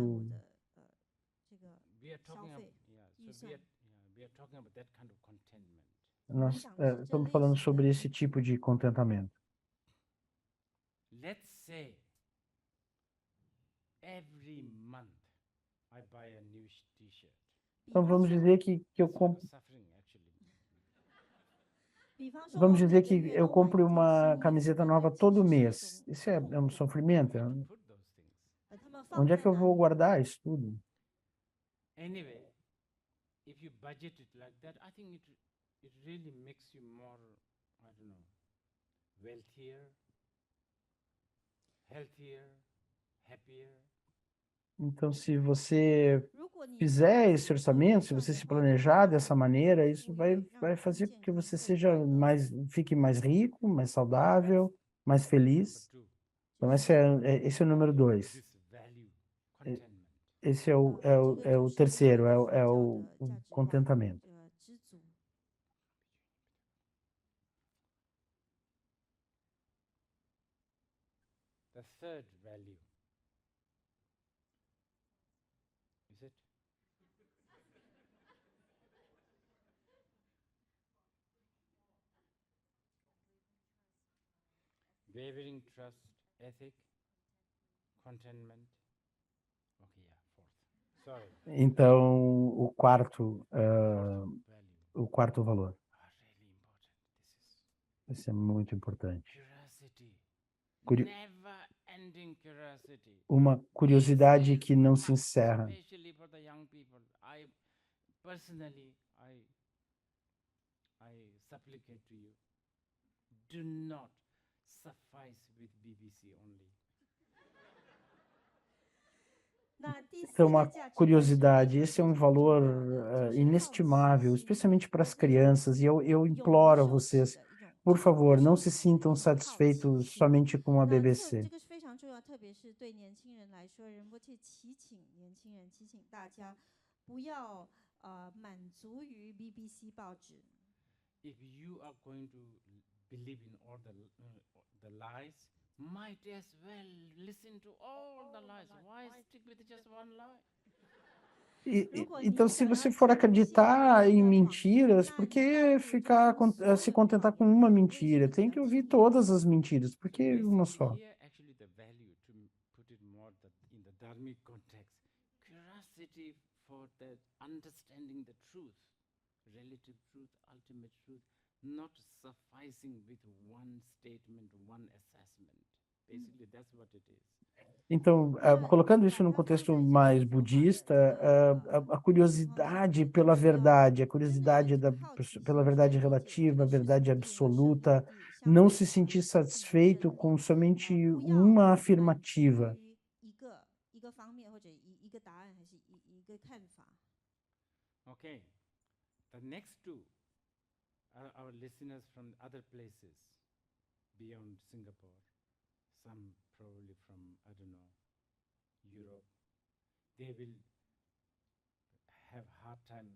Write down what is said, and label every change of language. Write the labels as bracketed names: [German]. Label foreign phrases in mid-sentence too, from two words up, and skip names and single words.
[Chinese] 的这个 [English] we are talking [Chinese] 消 [English] about, [Chinese] 费 [English] yeah, [Chinese] 预 [English] so [Chinese] 算。 [English] we are talking about that kind of contentment. [Portuguese] Nós estamos falando sobre esse tipo de contentamento. [English] Let's say every month I buy a new t-shirt. [Portuguese] Então, vamos dizer que eu [English] It's like [Portuguese] compro. [English] a suffering [Portuguese] Vamos dizer que [Chinese] 每个月 [Portuguese] eu [Chinese] 都买 [Portuguese] compro [Chinese] 一件 [Portuguese] uma [Chinese] 新衣服 [Portuguese] camiseta [Chinese] 呢， [Portuguese] nova [Chinese] 但其 [Portuguese] todo [Chinese] 实是一 [Portuguese] mês. [Chinese] 种 [Portuguese] Isso é um sofrimento. [English] Put those things. [Chinese] 他们放 [Portuguese] Onde é [Chinese] 在 [Portuguese] que eu [Chinese] 哪 [Portuguese] vou [Chinese] 里？ [Portuguese] guardar isso tudo? [English] Anyway, if you budget it like that, I think it really makes you more, I don't know, wealthier, healthier, happier. [Portuguese] Então, se você [Chinese] 如果你 [Portuguese] fizer [Chinese] 自 [Portuguese] esse [Chinese] 己做 [Portuguese] orçamento, [Chinese] 预 [Portuguese] se [Chinese] 算 [Portuguese] você [Chinese] 的 [Portuguese] se [Chinese] 话，会 [Portuguese] planejar [Chinese] 让 [Portuguese] dessa [Chinese] 你 [Portuguese] maneira, [Chinese] 更 [Portuguese] isso [Chinese] 富 [Portuguese] vai, [Chinese] 裕，让 [Portuguese] vai [Chinese] 你更 [Portuguese] fazer com [Chinese] 健 [Portuguese] que [Chinese] 康、 [Portuguese] você [Chinese] 更 [Portuguese] seja [Chinese] 快乐。 [Portuguese] mais, fique mais rico, mais saudável, mais [English] Number [Portuguese] feliz. [English] two, [Portuguese] Então, [Chinese] 这是 [Portuguese] esse é o número 2. [English] this value, Eh, contentment. [Portuguese] Esse é o, [Chinese] 这个就是 [Portuguese] terceiro, [Chinese] 这个 [Portuguese] é [Chinese] 佛教 [Portuguese] o [Chinese] 的价值观， [Portuguese] contentamento. [Chinese] 知足。 [English] The third value, is it? Wavering trust, ethic, contentment. Okay, yeah, fourth. Sorry, [Portuguese] Então, [English] value [Portuguese] o quarto valor. [English] are really important. [Portuguese] Esse é muito importante. [English] Curiosity, Curi- never-ending curiosity. [Portuguese] Uma curiosidade [English] This is [Portuguese] que não se [English] must, [Portuguese] encerra. [English] especially for the young people. I personally, I supplicate to you, do not suffice with BBC only. [Chinese] 那第四 [Portuguese] Então, [Chinese] 个 [Portuguese] uma [Chinese] 价值观是非 [Portuguese] curiosidade, [Chinese] 常 [Portuguese] esse é [Chinese] 非 [Portuguese] um [Chinese] 常重要 [Portuguese] valor [Chinese] 的，就是好 [Portuguese] inestimável, [Chinese] 奇心， [Portuguese] especialmente para as [Chinese] 一个 [Portuguese] crianças, e eu [Chinese] 永不 [Portuguese] imploro a [Chinese] 收止 [Portuguese] vocês, [Chinese] 的一种 [Portuguese] por [Chinese] 永不 [Portuguese] favor, não [Chinese] 收 [Portuguese] se [Chinese] 止的一 [Portuguese] sintam [Chinese] 种好奇 [Portuguese] satisfeitos [Chinese] 心。 [Portuguese] somente com a [Chinese] 那这 [Portuguese] BBC. [Chinese] 个是非常重要，特别是对年轻人来说，仁波切祈请年轻人，祈请大家不要满足于 BBC 报纸。 [English] If you are going to believe in all the lies, might as well listen to all the lies. Why stick with just one lie? [Portuguese] Então, se você for acreditar em mentiras, por que ficar se contentar com uma mentira? Tem que ouvir todas as mentiras, por que uma só? [English] Here, actually, the value, to put it more in the dharmic context, curiosity for the understanding the truth, relative truth, ultimate truth, not sufficing with one statement, one assessment. Basically, that's what it is. [Portuguese] Então, colocando isso num contexto mais budista, a curiosidade pela verdade, a curiosidade pela verdade relativa, a verdade absoluta, não se sentir satisfeito com somente uma afirmativa. [Chinese] 一个方面或者一个答案还是一个看法。 [English] Okay, the next two are our listeners from other places beyond Singapore. Some probably from, I don't know, Europe. They will have hard time.